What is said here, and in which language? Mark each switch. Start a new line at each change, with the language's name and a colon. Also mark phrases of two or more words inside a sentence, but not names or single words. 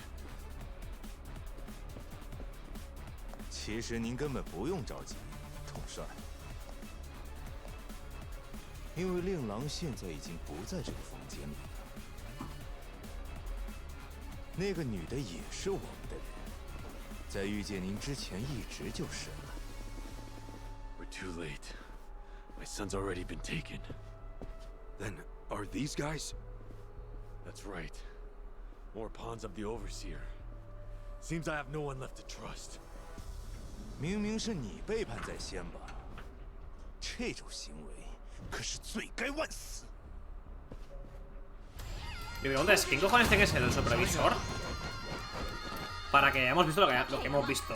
Chinese: 其实您根本不用着急，统帅，因为令郎现在已经不在这个房间里了。那个女的也是我们的人，在遇见您之前一直就是了。
English: We're too late. My son's already been taken. Then, are these guys? That's right. More pawns of the Overseer. Seems I have no one left to trust.
Chinese: 明明是你背叛在先吧？这种行为可是罪该万死。
Spanish: Mi pregunta es, ¿quién cojones tiene que ser el supervisor? Para que hayamos visto lo que hemos visto.